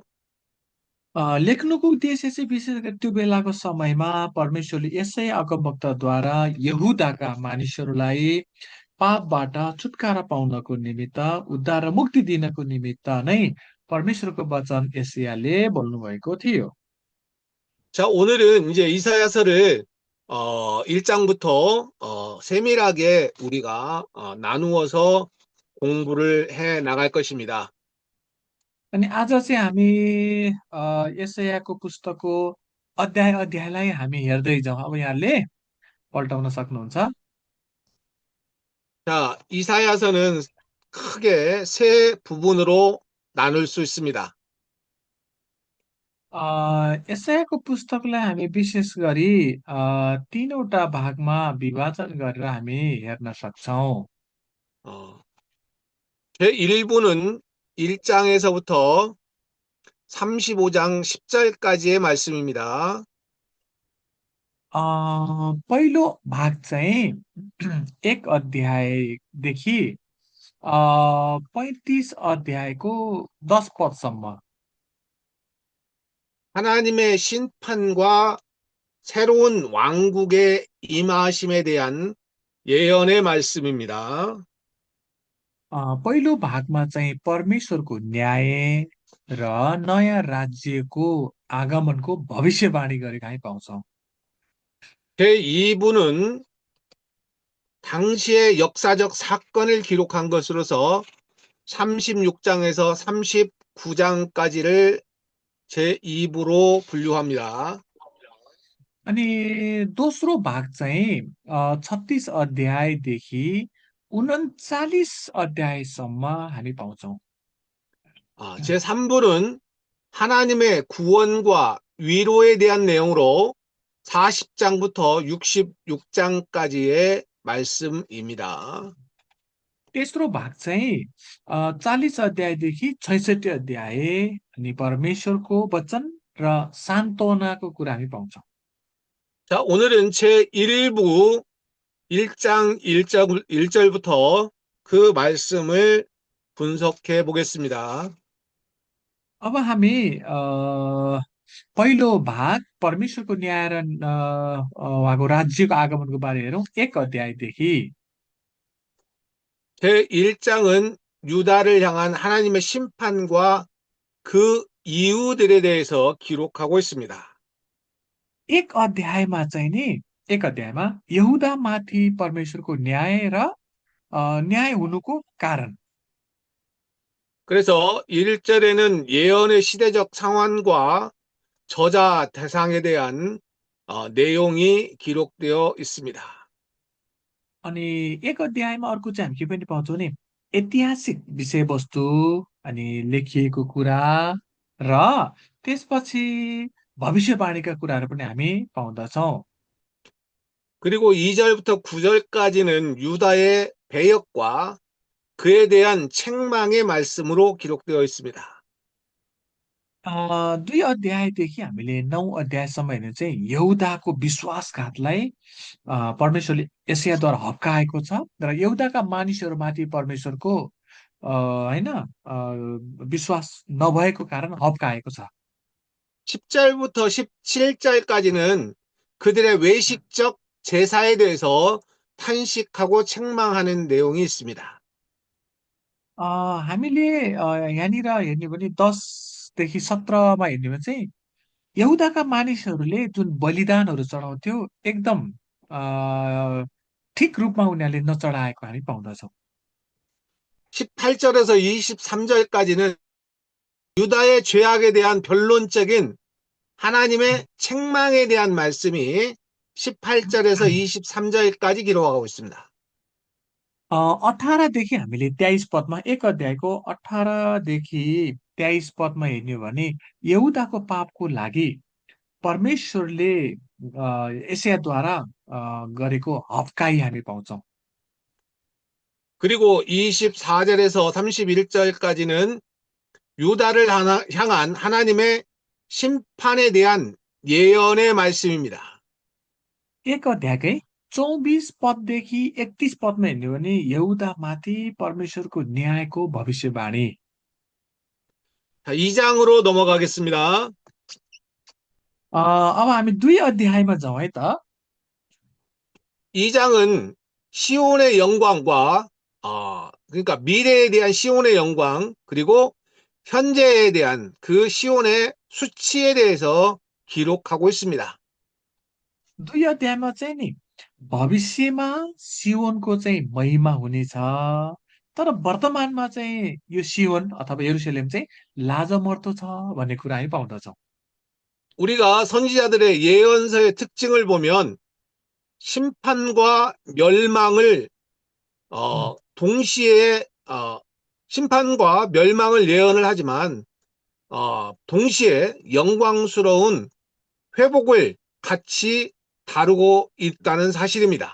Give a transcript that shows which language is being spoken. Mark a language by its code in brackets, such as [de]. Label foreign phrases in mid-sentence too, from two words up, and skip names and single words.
[ne] लेख्नुको उद्देश्य चाहिँ विशेष गरी त्यो बेलाको समयमा परमेश्वरले यसै अगमवक्ताद्वारा यहुदाका मानिसहरूलाई पापबाट छुटकारा पाउनको निमित्त, उद्धार र मुक्ति दिनको निमित्त नै परमेश्वरको वचन यशायाले बोल्नुभएको थियो। [ko] 자, 오늘은 이제 이사야서를 1장부터 세밀하게 우리가 나누어서 공부를 해 나갈 것입니다. [ne] अनि आज चाहिँ हामी यशायाको पुस्तकको अध्याय अध्यायलाई हामी हेर्दै जाउँ। अब यहाँले पल्टाउन सक्नुहुन्छ। [ko] 자, 이사야서는 크게 세 부분으로 나눌 수 있습니다. [ne] यशायाको पुस्तकलाई हामी विशेष गरी तीनवटा भागमा विभाजन गरेर हामी हेर्न सक्छौँ। [ko] 어, 제1부는 1장에서부터 35장 10절까지의 말씀입니다. [ne] पहिलो भाग चाहिँ एक अध्यायदेखि 35 अध्यायको 10 पदसम्म। [ko] 하나님의 심판과 새로운 왕국의 임하심에 대한 예언의 말씀입니다. [ne] पहिलो भागमा चाहिँ परमेश्वरको न्याय र नयाँ राज्यको आगमनको भविष्यवाणी गरेका हामी पाउँछौँ। [ko] 제2부는 당시의 역사적 사건을 기록한 것으로서 36장에서 39장까지를 제2부로 분류합니다. [ne] अनि दोस्रो भाग चाहिँ 36 अध्यायदेखि 39 अध्यायसम्म हामी पाउँछौँ। [ko] 제3부는 하나님의 구원과 위로에 대한 내용으로 40장부터 66장까지의 말씀입니다. [ne] तेस्रो भाग चाहिँ 40 अध्यायदेखि 66 अध्याय अनि परमेश्वरको वचन र सान्त्वनाको कुरा हामी पाउँछौँ। [ko] 자, 오늘은 제1부 1장 1절부터 그 말씀을 분석해 보겠습니다. [ne] अब हामी पहिलो भाग परमेश्वरको न्याय र उहाँको राज्यको आगमनको बारे हेरौँ 1 अध्यायदेखि। [ko] 제1장은 유다를 향한 하나님의 심판과 그 이유들에 대해서 기록하고 있습니다. [ne] 1 अध्यायमा चाहिँ नि 1 अध्यायमा यहुदामाथि परमेश्वरको न्याय र न्याय हुनुको कारण। [ko] 그래서 1절에는 예언의 시대적 상황과 저자 대상에 대한 내용이 기록되어 있습니다. [ne] अनि 1 अध्यायमा अर्को चाहिँ हामी के पनि पाउँछौँ नि ऐतिहासिक विषयवस्तु अनि लेखिएको कुरा र त्यसपछि भविष्यवाणीका कुराहरू पनि हामी पाउँदछौँ। [ko] 그리고 2절부터 9절까지는 유다의 배역과 그에 대한 책망의 말씀으로 기록되어 있습니다. [ne] 2 अध्यायदेखि हामीले 9 अध्यायसम्म हेर्ने चाहिँ यहुदाको विश्वासघातलाई परमेश्वरले एसियाद्वारा हप्काएको छ र यहुदाका मानिसहरूमाथि परमेश्वरको होइन विश्वास नभएको कारण हप्काएको छ। [ko] 10절부터 17절까지는 그들의 외식적 제사에 대해서 탄식하고 책망하는 내용이 있습니다. [ne] हामीले यहाँनिर हेर्ने भने 10देखि 17मा हेर्ने भने चाहिँ यहुदाका मानिसहरूले जुन बलिदानहरू चढाउँथ्यो एकदम अ, ठिक रूपमा उनीहरूले नचढाएको हामी पाउँदछौँ। [ko] 18절에서 23절까지는 유다의 죄악에 대한 변론적인 하나님의 책망에 대한 말씀이 18절에서 23절까지 기록하고 있습니다. [ne] 18देखि हामीले 23 पदमा 1 अध्यायको 18देखि 23 पदमा हेर्ने हो भने यहुदाको पापको लागि परमेश्वरले एसियाद्वारा गरेको हप्काई हामी पाउँछौँ। [ko] 그리고 24절에서 31절까지는 유다를 향한 하나님의 심판에 대한 예언의 말씀입니다. [ne] 1 अध्यायकै 24 पददेखि 31 पदमा हेर्ने हो भने यहुदामाथि परमेश्वरको न्यायको भविष्यवाणी। [ko] 2장으로 넘어가겠습니다. [ne] अब हामी 2 अध्यायमा जाउँ है त। [ko] 2장은 시온의 영광과 그러니까 미래에 대한 시온의 영광 그리고 현재에 대한 그 시온의 수치에 대해서 기록하고 있습니다. [ne] 2 अध्यायमा चाहिँ नि भविष्यमा सियोनको चाहिँ महिमा हुनेछ तर वर्तमानमा चाहिँ यो सियोन अथवा यरुसलेम चाहिँ लाजमर्दो छ भन्ने कुरा हामी पाउँदछौँ। [ko] 우리가 선지자들의 예언서의 특징을 보면 심판과 멸망을 동시에 심판과 멸망을 예언을 하지만 동시에 영광스러운 회복을 같이 다루고 있다는 사실입니다.